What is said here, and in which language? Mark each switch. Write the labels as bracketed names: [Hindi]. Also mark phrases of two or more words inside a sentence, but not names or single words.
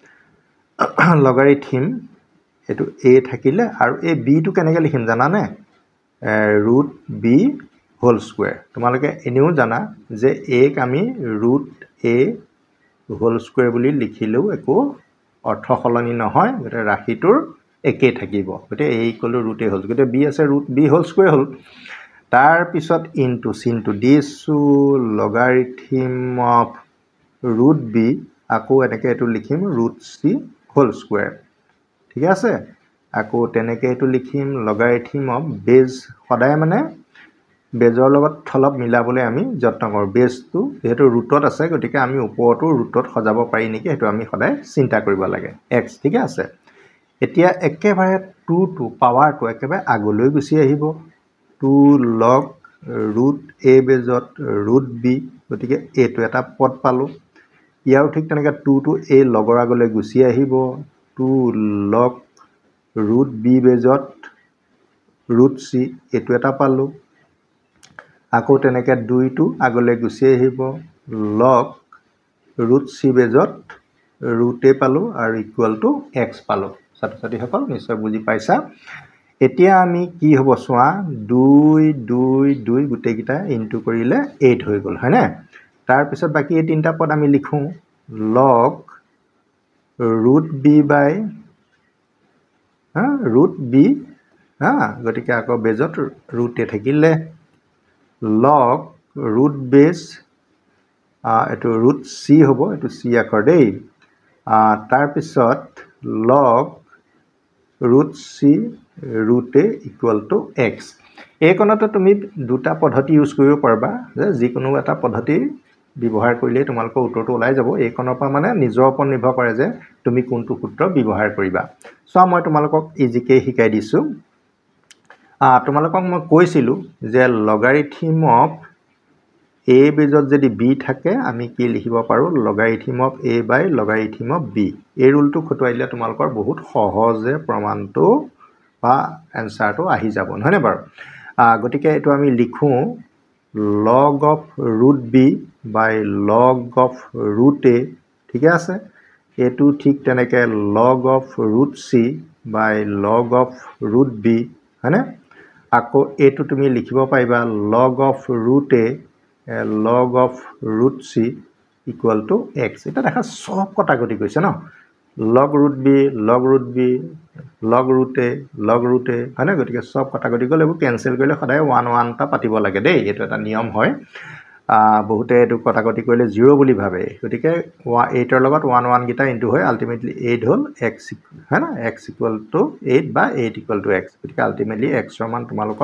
[Assamese] লগাৰিথম এটো a থাকিলে আৰু এই b টো কেনেকৈ লিখিম জানা নে √b [English] whole square [Assamese] তোমালোকে এনেও জানা যে a ক আমি √a [English] whole square [Assamese] বুলি লিখিলেও একো অৰ্থ সলনি নহয় গতে ৰাশিটোৰ একে থাকিব গতে a = √a হোল গতে b আছে √b [English] whole square [Assamese] হল তাৰ পিছত ইনটু সিনটু দিছো [English] logarithm of [Assamese] √b আকৌ এনেকৈ এটো লিখিম √c [English] whole square [Assamese] ঠিক আছে আকৌ তেনেকৈ এটো লিখিম [English] logarithm of base [Assamese] সদায় মানে বেজৰ লগত থলপ মিলাবলৈ আমি যত্ন কৰো বেজটো যেহেতু ৰুটত আছে গতিকে আমি ওপৰটো ৰুটত সজাব পাৰি নেকি হেতু আমি সদায় চিন্তা কৰিব লাগে x ঠিক আছে এতিয়া একেবাৰে 2 টু পাৱাৰটো একেবাৰে আগলৈ গুছি আহিব 2 log √a বেজত √b গতিকে এটো এটা পদ পালো ইয়াও ঠিক তেনেকৈ 2 টু a লগৰ আগলৈ গুছি আহিব 2 log √b বেজত √c এটো এটা পালো আকৌ তেনেকৈ 2 টু আগলৈ গুছি আহিব log √c বেজত √a পালো আৰু [English] equal to [Assamese] x পালো ছাত্ৰ-ছাত্ৰী সকল নিশ্চয় বুজি পাইছা এতিয়া আমি কি হ'ব চোৱা 2 2 2 গুটেকিটা ইনটু কৰিলে 8 হৈ গল হয়নে তাৰ পিছত বাকি এই তিনটা পদ আমি লিখো log √b by √b গতিকে আকৌ বেজত √a থাকিলে [English] log root base [Assamese] এটো √c হ'ব এটো c আকৰ দেই তাৰ পিছত log √c √a = x এই কোণতে তুমি দুটা পদ্ধতি ইউজ কৰিব পাৰবা যে যিকোনো এটা পদ্ধতি ব্যৱহাৰ কৰিলে তোমালোকৰ উত্তৰটো ওলাই যাব এই কোণৰ পৰা মানে নিজৰ ওপৰত নিৰ্ভৰ কৰে যে তুমি কোনটো সূত্ৰ ব্যৱহাৰ কৰিবা সো মই তোমালোকক ইজিকে শিকাই দিছো তোমালোকক মই কৈছিলো যে [English] logarithm of [Assamese] a বেজত যদি b থাকে আমি কি লিখিব পাৰো [English] logarithm of a by logarithm of b [Assamese] এই ৰুলটো খটুৱাইলে তোমালোকৰ বহুত সহজে প্ৰমাণটো বা এনসাৰটো আহি যাব নহয়নে বাৰু গতিকে এটো আমি লিখো [English] log of √b by log of √a [Assamese] ঠিক আছে এটো ঠিক তেনেকৈ [English] log of √c by log of √b [Assamese] হয়নে আকৌ এটো তুমি লিখিব পাৰিবা [English] log of √a log of √c [Assamese] = x এটা দেখা সব কটাকটি কৈছে ন log √b log √b log √a log √a হয়নে গতিকে সব কটাকটি গলে কেনসেল কৰিলে সদায় 1 1 টা পাতিব লাগে দেই এটো এটা নিয়ম হয় বহুতে এটো কটাকটি কৰিলে 0 বুলি ভাবে গতিকে 8 ৰ লগত 1 1 গিটা ইনটু হয় আলটিমেটলি 8 হল x হয়না x = 8 বা 8 = x গতিকে আলটিমেটলি x ৰ মান তোমালোকৰ